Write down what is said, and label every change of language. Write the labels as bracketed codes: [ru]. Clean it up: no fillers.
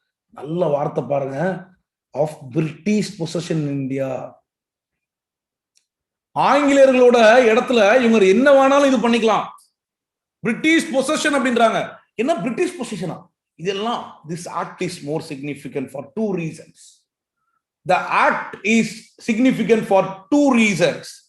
[ta] நல்ல வார்த்தை பாருங்க, [en] of British possession in India. [ta] ஆங்கிலேயர்களோட இடத்துல இவங்க என்ன வேணாலும் இது பண்ணிக்கலாம். [en] British possession அப்படின்றாங்க. என்ன British பொசஷனா? இதெல்லாம் this act is more significant for two reasons. The act is significant for two reasons.